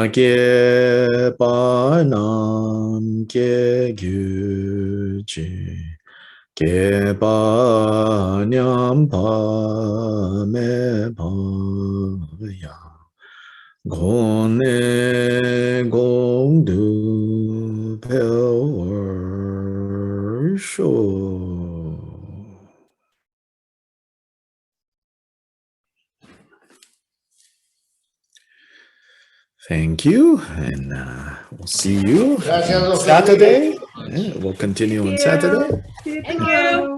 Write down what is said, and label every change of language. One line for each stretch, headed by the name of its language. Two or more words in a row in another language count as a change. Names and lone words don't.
English: ge banam ge gyuji ge banyam pa me pa ya gone gong du pel sho. Thank you, and we'll see you on Saturday. Yeah, we'll continue on Saturday. Thank you.